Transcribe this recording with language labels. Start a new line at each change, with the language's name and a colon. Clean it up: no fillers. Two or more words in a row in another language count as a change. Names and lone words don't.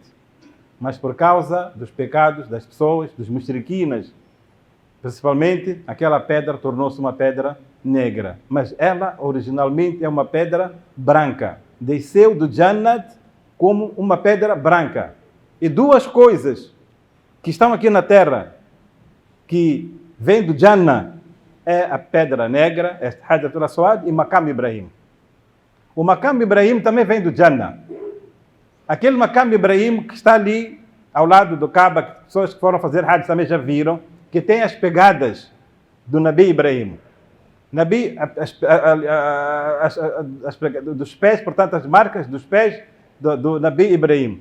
Portuguese: Mas por causa dos pecados das pessoas, dos mushriquinas, principalmente, aquela pedra tornou-se uma pedra negra. Mas ela, originalmente, é uma pedra branca. Desceu do Jannat como uma pedra branca. E duas coisas que estão aqui na terra, que vêm do Jannah, é a pedra negra, este Hajar al-Aswad, e Maqam Ibrahim. O Maqam Ibrahim também vem do Jannah. Aquele Maqam Ibrahim que está ali, ao lado do Kaaba, que pessoas que foram fazer Hajj também já viram, que tem as pegadas do Nabi Ibrahim. Dos pés, portanto, as marcas dos pés do Nabi Ibrahim.